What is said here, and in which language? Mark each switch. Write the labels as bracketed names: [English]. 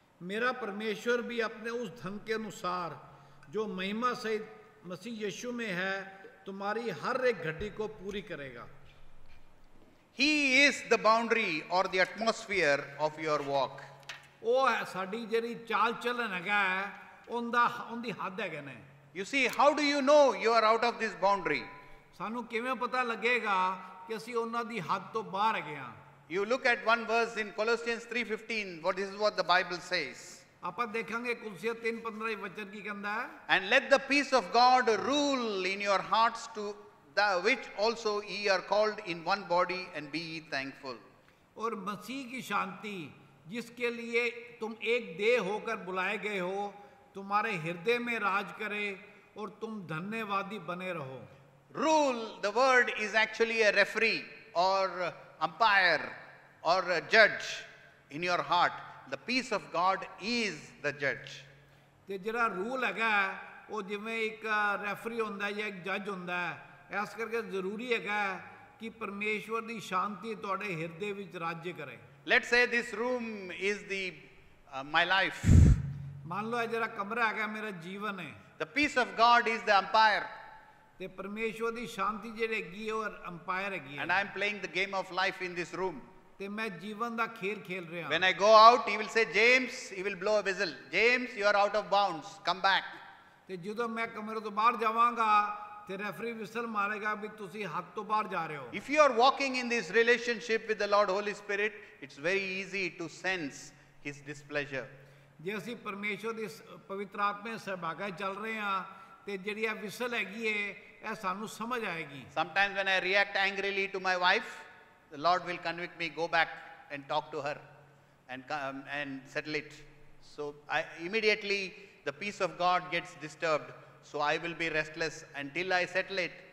[Hindi] मेरा परमेश्वर भी अपने उस धन के अनुसार जो महिमा सहित मसीह यीशु में है तुम्हारी हर एक घटी को पूरी करेगा। [English] He is the boundary or the atmosphere of your walk. [Punjabi] ਉਹ ਹੈ ਸਾਡੀ ਜਿਹੜੀ ਚਾਲ ਚੱਲਣ ਹੈਗਾ ਉਹਦੀ ਹੱਦ ਹੈਗੇ ਨੇ। [English] You see, how do you know you are out of this boundary? [Punjabi] ਸਾਨੂੰ ਕਿਵੇਂ ਪਤਾ ਲੱਗੇਗਾ ਕਿ ਅਸੀਂ ਉਹਨਾਂ ਦੀ ਹੱਦ ਤੋਂ ਬਾਹਰ ਹੈਗੇ ਹਾਂ? [English] You look at one verse in Colossians 3:15. This is what the Bible says. [Punjabi] ਆਪਾਂ ਦੇਖਾਂਗੇ ਕੁਲਸੀਆ 3:15 ਵਚਨ ਕੀ ਕਹਿੰਦਾ ਹੈ? [English] And let the peace of God rule in your hearts, to the which also ye are called in one body, and be ye thankful. [Hindi] और मसीह की शांति जिसके लिए तुम एक देह होकर बुलाए गए हो तुम्हारे हृदय में राज करे और तुम धन्यवादी बने रहो। [English] Rule, the word is actually a referee or umpire or a judge in your heart. The peace of God is the judge. [Punjabi] ਤੇ ਜਿਹੜਾ ਰੂਲ ਹੈਗਾ ਉਹ ਜਿਵੇਂ ਇੱਕ ਰੈਫਰੀ ਹੁੰਦਾ ਜਾਂ ਇੱਕ ਜੱਜ ਹੁੰਦਾ ਹੈ, ਇਸ ਕਰਕੇ ਜ਼ਰੂਰੀ ਹੈਗਾ ਕਿ ਪਰਮੇਸ਼ਵਰ ਦੀ ਸ਼ਾਂਤੀ ਤੁਹਾਡੇ ਹਿਰਦੇ ਵਿੱਚ ਰਾਜ ਕਰੇ। [English] Let's say this room is my life. [Punjabi] ਮੰਨ ਲਓ ਇਹ ਜਿਹੜਾ ਕਮਰਾ ਹੈਗਾ ਮੇਰਾ ਜੀਵਨ ਹੈ। [English] The peace of God is the umpire. [Punjabi] ਤੇ ਪਰਮੇਸ਼ਵਰ ਦੀ ਸ਼ਾਂਤੀ ਜਿਹੜੀ ਹੈਗੀ ਉਹ ਅੰਪਾਇਰ ਹੈਗੀ ਹੈ। [English] And I am playing the game of life in this room. [Punjabi] ਤੇ ਮੈਂ ਜੀਵਨ ਦਾ ਖੇਲ ਖੇਲ ਰਿਹਾ। [English] When I go out, he will say, James, he will blow a whistle. James, you are out of bounds. Come back. [Punjabi] ਤੇ ਜਦੋਂ ਮੈਂ ਕਮਰੇ ਤੋਂ ਬਾਹਰ ਜਾਵਾਂਗਾ ਤੇ ਰੈਫਰੀ ਵਿਸਲ ਮਾਰੇਗਾ ਵੀ ਤੁਸੀਂ ਹੱਦ ਤੋਂ ਬਾਹਰ ਜਾ ਰਹੇ ਹੋ। [English] If you are walking in this relationship with the Lord Holy Spirit, it's very easy to sense His displeasure. [Punjabi] ਜੇ ਅਸੀਂ ਪਰਮੇਸ਼ਵਰ ਦੀ ਪਵਿੱਤਰ ਆਤਮਾ ਸਹਿਭਾਗਾ ਚੱਲ ਰਹੇ ਹਾਂ ਤੇ ਜਿਹੜੀ ਆ ਵਿਸਲ ਹੈਗੀ ਹੈ ਇਹ ਸਾਨੂੰ ਸਮਝ ਆਏਗੀ। [English] Sometimes when I react angrily to my wife, the Lord will convict me, go back and talk to her and settle it. So immediately the peace of God gets disturbed. So I will be restless until I settle it.